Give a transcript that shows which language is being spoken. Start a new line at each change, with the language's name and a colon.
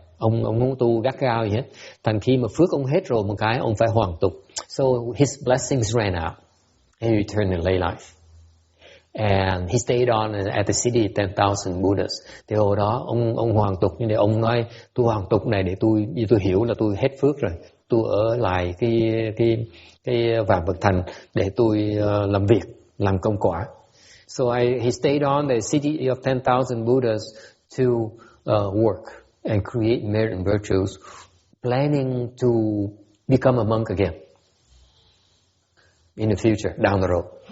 Vietnamese: Ông không tu gắt gao gì hết. Thành khi mà phước ông hết rồi một cái, ông phải hoàn tục.
English: So his blessings ran out. He returned to lay life. And he stayed on at the city 10,000 Buddhas.
Vietnamese: Thì hồi đó ông hoàn tục, nhưng để ông nói tôi hoàn tục này để tôi hiểu là tôi hết phước rồi. Tôi ở lại cái Vạn Vật Thành để tôi làm việc, làm công quả.
English: So he stayed on the city of 10,000 Buddhas to work and create merit and virtues, planning to become a monk again in the future, down the road.